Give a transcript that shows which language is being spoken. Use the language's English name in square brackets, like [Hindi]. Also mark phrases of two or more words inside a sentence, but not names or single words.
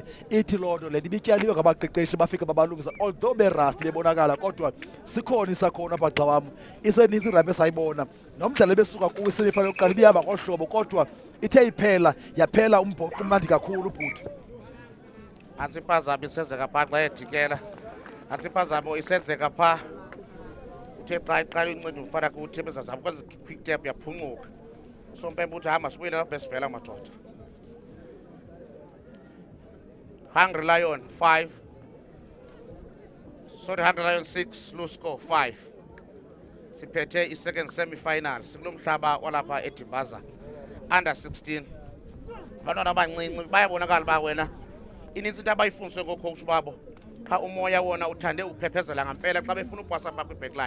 [Xhosa] Ithi loo nto le ibityaliwe ngabaqeqeshi bafika babalungisa although berust bebonakala kodwa sikhona isakhona apha xa wam iseninzi irabhi esayibona nomdlalo ebesuka kuwo isemifanele yokuqala ibihamba ngohlobo kodwa ithe iphela yaphela umbhoxo umnandi kakhulu ubhuti. Antsi impazamo isenzeka phaa xa edikela, antsi impazamo isenzeka phaa uthe xa iqala inceda umfana kuthi bezazama ukwenza [English] quick tap [Xhosa] yaphuncuka. Usompempe uthi hamba sibuyele lapho besivela madoda. [English] Hungry Lion 5. Sorry, Hungry Lion 6, low score 5. [Xhosa] Siphethe i- [English] second semi-final. [Xhosa] Sikulo mhlaba walapha eDimbaza. [English] Under 16. [Xhosa] Abantwana abancinci bayabonakala ba wena. Inintsi into abayifundiswe ngoocoach babo. Xa umoya wona uthande uphephezela ngampela xa befuna upasa phaa kwi-backline.